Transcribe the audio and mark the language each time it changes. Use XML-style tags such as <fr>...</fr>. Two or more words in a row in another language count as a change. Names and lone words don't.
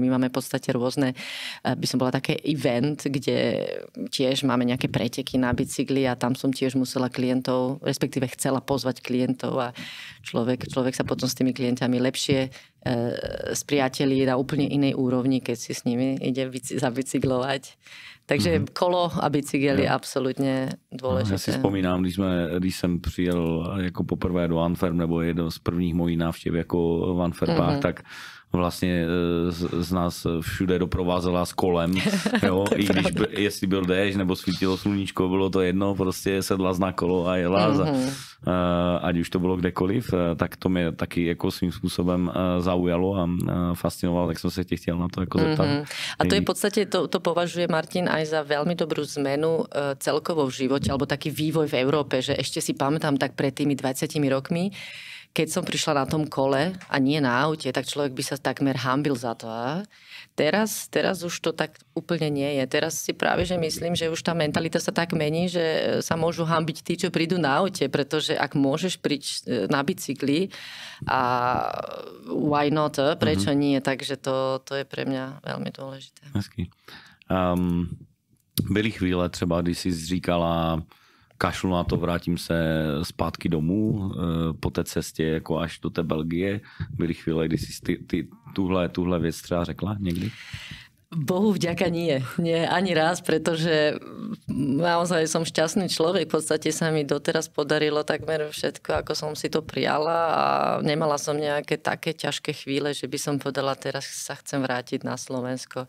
<sk>My máme v podstate rôzne, by som bola také event, kde tiež máme nejaké preteky na bicykli a tam som tiež musela klientov, respektíve chcela pozvať klientov a človek sa potom s tými klientami lepšie spriatelí na úplne inej úrovni, keď si s nimi ide zabicyklovať.</sk> <cs>Takže kolo a bicykel je absolutně důležité. Já si vzpomínám, když jsem přijel jako poprvé do Antwerp, nebo jedno z prvních mojí návštěv jako v Antwerpách, tak vlastně z nás všude doprovázela s kolem, jo? I když jestli byl déšť nebo svítilo sluníčko, bylo to jedno, prostě sedla na kolo a jela, ať už to bylo kdekoliv, tak to mě taky jako svým způsobem zaujalo a fascinovalo, tak jsem se tě chtěl na to jako zeptat.</cs> <sk>A to je v podstate, to považuje Martin aj za veľmi dobrú zmenu celkovo v živote, alebo taký vývoj v Európe, že ešte si pamätám tak pred tými 20 rokmi, keď som prišla na tom kole a nie na aute, tak človek by sa takmer hanbil za to. A teraz už to tak úplne nie je. Teraz si práve, že myslím, že už tá mentalita sa tak mení, že sa môžu hanbiť tí, čo prídu na aute, pretože ak môžeš prísť na bicykli a</sk> <en>why not,</en> <sk>prečo nie? Takže to je pre mňa veľmi dôležité.</sk> <cs>Hezky. Byly chvíle třeba, když jsi říkala, kašlu na to, vrátím se zpátky domů po té cestě jako až do té Belgie. Byly chvíle, kdy jsi tuhle věc třeba řekla někdy?</cs> <sk>Bohu vďaka nie. Nie ani raz, pretože naozaj som šťastný človek. V podstate sa mi doteraz podarilo takmer všetko, ako som si to prijala a nemala som nejaké také ťažké chvíle, že by som povedala, teraz sa chcem vrátiť na Slovensko.</sk>